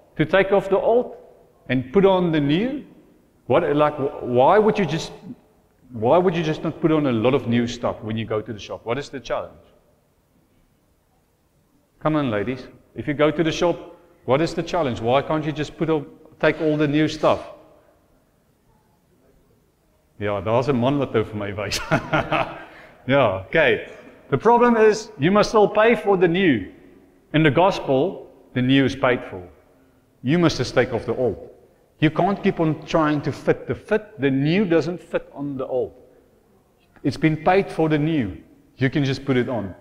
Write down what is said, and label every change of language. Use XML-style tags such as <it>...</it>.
<en>To take off the old and put on the new? Why would you just not put on a lot of new stuff when you go to the shop? What is the challenge? Come on, ladies. If you go to the shop, what is the challenge? Why can't you just take all the new stuff?</en> <af>Ja, daar's 'n man wat nou vir my wys. Ja, okay.</af> <en>The problem is, you must still pay for the new. In the gospel, the new is paid for. You must just take off the old. You can't keep on trying to fit. The new doesn't fit on the old. It's been paid for the new. You can just put it on.</en>